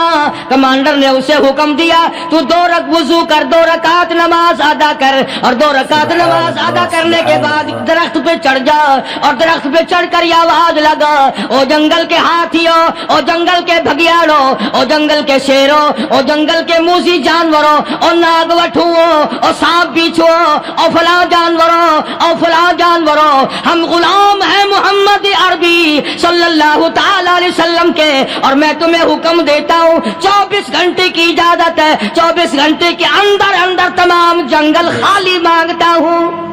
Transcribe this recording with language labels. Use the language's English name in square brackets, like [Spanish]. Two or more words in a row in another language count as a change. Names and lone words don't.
[Urdu] کمانڈر نے اسے حکم دیا تو 2 وضو کر، 2 رکعت نماز ادا کر، اور 2 رکعت نماز ادا کرنے کے بعد درخت پہ چڑھ جا، اور درخت پہ چڑھ کر یہ آواز لگا، او جنگل کے ہاتھیوں، او جنگل کے بھگیاڑوں، او جنگل کے شیروں، او جنگل کے موذی جانوروں، او ناگ وٹھوؤں، او سانپ بیچھوں، او فلاں جانوروں، او فلاں جانوروں، ہم غلام ہیں محمد عربی صلی اللہ تعالی علیہ وسلم کے، اور میں تمہیں حکم دیتا ہوں 24 گھنٹے کی اجازت ہے، 24 گھنٹے کے اندر تمام جنگل خالی مانگتا ہوں۔